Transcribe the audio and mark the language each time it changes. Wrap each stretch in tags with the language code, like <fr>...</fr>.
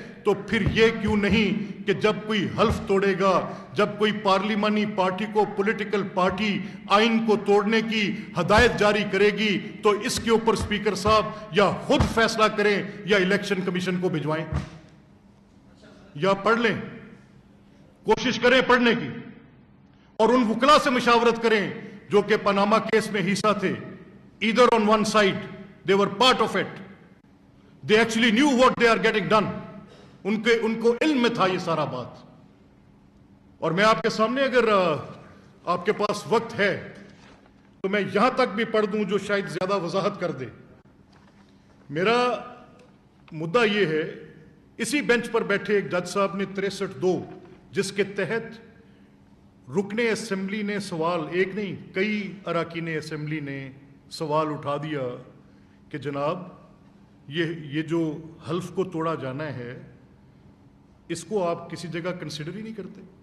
<ur>تو پھر یہ کیوں نہیں کہ جب کوئی حلف توڑے گا, جب کوئی پارلیمانی پارٹی کو پولیٹیکل پارٹی آئین کو توڑنے کی ہدایت جاری کرے گی, تو اس کے اوپر سپیکر صاحب یا خود فیصلہ کریں یا الیکشن کمیشن کو بھجوائیں, یا پڑھ لیں, کوشش کریں پڑھنے کی, اور ان وکلا سے مشاورت کریں جو کہ پاناما کیس میں حصہ تھے.</ur> <en>either on one side they were part of it, they actually knew what they are getting done,</en> <ur>ان کو علم میں تھا یہ سارا بات. اور میں آپ کے سامنے, اگر آپ کے پاس وقت ہے تو میں یہاں تک بھی پڑھ دوں جو شاید زیادہ وضاحت کر دے. میرا مدعا یہ ہے, اسی بینچ پر بیٹھے ایک جج صاحب نے 63(2) جس کے تحت رکن اسمبلی نے سوال, ایک نہیں کئی اراکین اسمبلی نے سوال اٹھا دیا کہ جناب یہ جو حلف کو توڑا جانا ہے, اس کو آپ کسی جگہ کنسیڈر ہی نہیں کرتے.</ur>